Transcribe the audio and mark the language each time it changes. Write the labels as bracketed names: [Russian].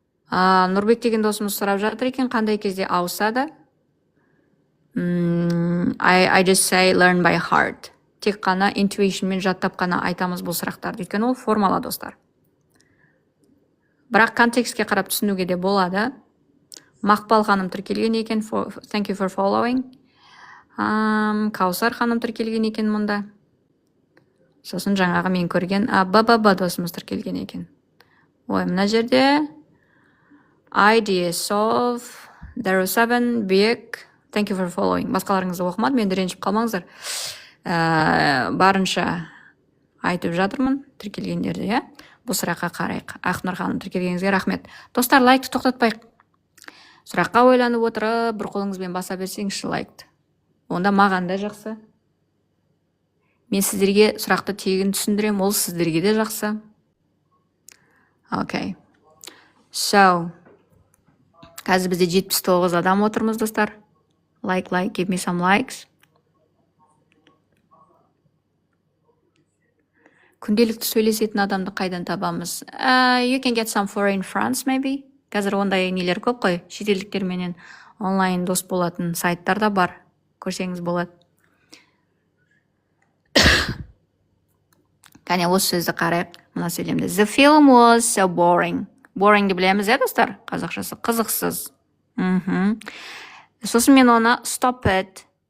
[Kazakh] Нұрбек деген досымыз сұрап жатыр екен, қандай кезде ауысады? [English] I just say learn by heart. [Kazakh] Тек қана intuitionмен жаттап қана айтамыз бұл сұрақтарды, өйткені ол формала достар. Бірақ контекстке қарап түсінуге де болады. Мақпал ханым тіркелген екен, [English] thank you for following. [Kazakh] Каусар ханым тіркелген екен мұнда. Сосын жаңағы мен көрген баба досымыз тіркелген екен. Мына жерде [English] idea solve 07 big, thank you for following. [Kazakh] Басқаларыңызды оқымадым, мен ренжіп қалмаңыздар. Барынша айтып жатырмын тіркелгендерді, иә? Бұл сұраққа қарайық. Ақнұр ханым тіркелгеніңізге рахмет. Достар, лайкты тоқтатпайық. Сұраққа ойланып отырып, бір қолыңызбен баса берсеңізші лайкты. Онда маған да жақсы. Мен сіздерге сұрақты тегін түсіндірем, ол сіздерге де жақсы. [English] Okay. [Kazakh] So, қазір бізде 79 адам отырмыз, достар. [English] Like, give me some likes. [Kazakh] Күнделікті сөйлесетін адамды қайдан табамыз? [English] You can get some foreign friends, maybe. [Kazakh] Қазір ондай нелер көп қой. Шетелдіктерменен онлайн дос болатын сайттар да бар. Көрсеңіз болады. Кәне осы сөзді қарайық. Мына сөйлемді. [English] The film was so boring. [Kazakh] Boring-ді білеміз, достар? Қазақшасы қызықсыз. Сосын мен оны [English] stop it.